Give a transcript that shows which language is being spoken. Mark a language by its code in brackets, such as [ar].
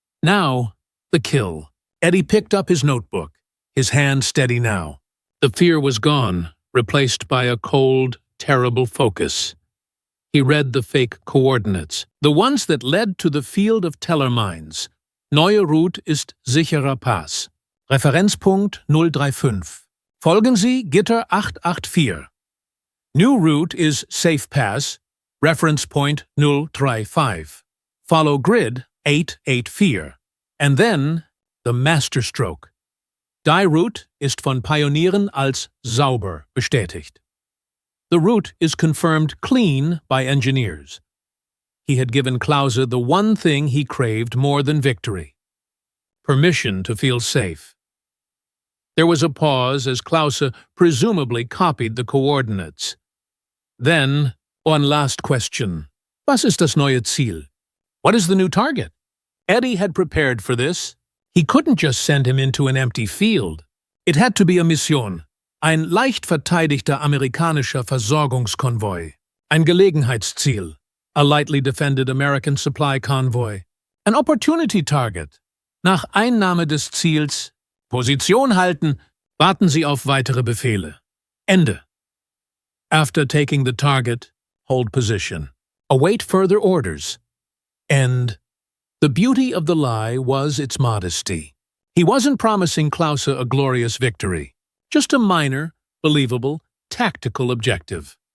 [en] Now, the kill. Eddie picked up his notebook, his hand steady now. The fear was gone, replaced by a cold, terrible focus. He read the fake coordinates, the ones that led to the field of Teller mines. [de] Neue Route ist sicherer Pass. Referenzpunkt 035. Folgen Sie Gitter 884. [en] New route is safe pass, reference point 035. Follow grid 884. And then the masterstroke. [de] Die Route ist von Pionieren als sauber bestätigt. [en] The route is confirmed clean by engineers. He had given Klause the one thing he craved more than victory: permission to feel safe. There was a pause as Klause presumably copied the coordinates. Then, one last question. [de] Was ist das neue Ziel? [en] What is the new target? Eddie had prepared for this. He couldn't just send him into an empty field. It had to be a Mission. [de] Ein leicht verteidigter amerikanischer Versorgungskonvoi. Ein Gelegenheitsziel. [en] A lightly defended American supply convoy. An opportunity target. [de] Nach Einnahme des Ziels Position halten, warten Sie auf weitere Befehle. Ende. [en] After taking the target, hold position. Await further orders. End. The beauty of the lie was its modesty. He wasn't promising Klause a glorious victory, just a minor, believable, tactical objective.